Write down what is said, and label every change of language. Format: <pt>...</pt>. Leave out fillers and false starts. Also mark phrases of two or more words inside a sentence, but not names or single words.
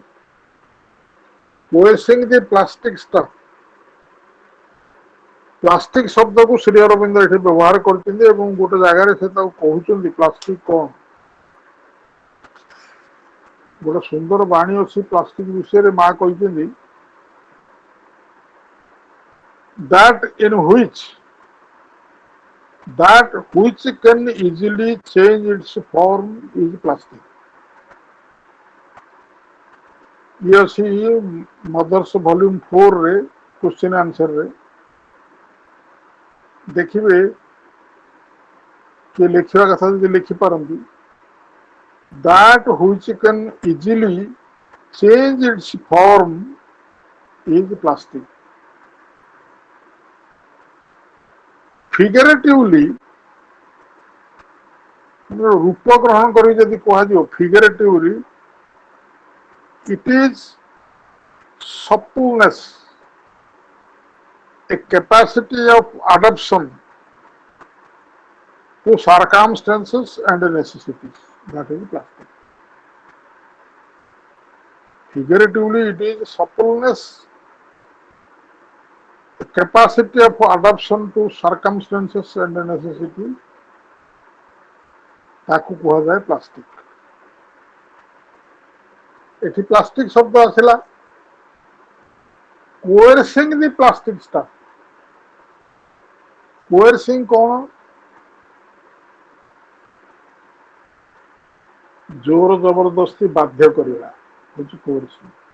<en>Coercing the plastic stuff,</en> <or>ପ୍ଲାଷ୍ଟିକ ଶବ୍ଦକୁ ଶ୍ରୀ ଅରବିନ୍ଦ ଏଠି ବ୍ୟବହାର କରିଛନ୍ତି ଏବଂ ଗୋଟେ ଜାଗାରେ ସେ ତାକୁ କହୁଛନ୍ତି ପ୍ଲାଷ୍ଟିକ କଣ? ଗୋଟେ ସୁନ୍ଦର ବାଣୀ ଅଛି ପ୍ଲାଷ୍ଟିକ ବିଷୟରେ। ମା କହିଛନ୍ତି</or> <en>that which can easily change its form is plastic.</en> <or>ଇଏ ଅଛି ମଦର୍ସ ଭଲ୍ୟୁମ 4 ରେ</or> <en>question answer</en> <or>ରେ ଦେଖିବେ। କିଏ ଲେଖିବା କଥା ଯଦି ଲେଖିପାରନ୍ତି,</or> <en>that which can easily change its form is plastic. Figuratively,</en> <or>ରୂପ ଗ୍ରହଣ କରି ଯଦି କୁହାଯିବ</or> <en>figuratively, it is suppleness, a capacity of adaptation to circumstances and necessities. That is plastic. Figuratively, it is suppleness, a capacity of adaptation to circumstances and necessities.</en> <or>ତାକୁ କୁହାଯାଏ ପ୍ଲାଷ୍ଟିକ। ଏଠି ପ୍ଲାଷ୍ଟିକ ଶବ୍ଦ ଆସିଲା।</or> <en>Coercing the plastic stuff,</en> <or>କୋଏରସିଂ କଣ? ଜୋର ଜବରଦସ୍ତି ବାଧ୍ୟ କରିବା ହଉଛି କୋଏରସିଂ।</or>